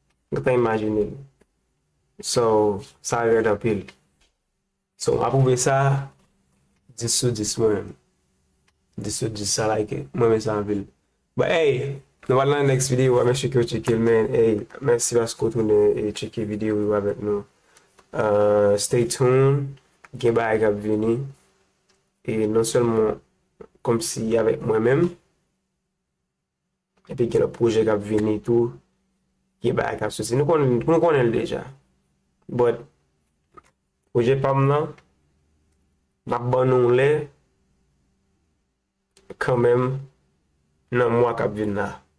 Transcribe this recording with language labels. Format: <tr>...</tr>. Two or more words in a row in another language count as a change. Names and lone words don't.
<ht>Mwen ka ta imajine l. So, sa rèd anpil. So, m apwouve sa, dis sou dis mwen. Dis sou dis, sa</ht> <en>like it.</en> <ht>Mwen men sa anpil.</ht> <en>But hey,</en> <ht>nou va nan</ht> <en>next video,</en> <ht>mwen cheke ou cheke l men. Hey, mèsi paske ou tounen e cheke videyo yo avèk nou.</ht> <en>Euh, stay tuned,</en> <ht>gen bagay k ap vini. E non sèlman kòm si avèk mwen menm, epi gen lòt pwojè k ap vini tou, gen bagay k ap soti. Nou konnen, nou konnen l deja. But, pwojè pa m nan, m ap ban nou lè, kanmenm, nan mwa k ap vini la.</ht>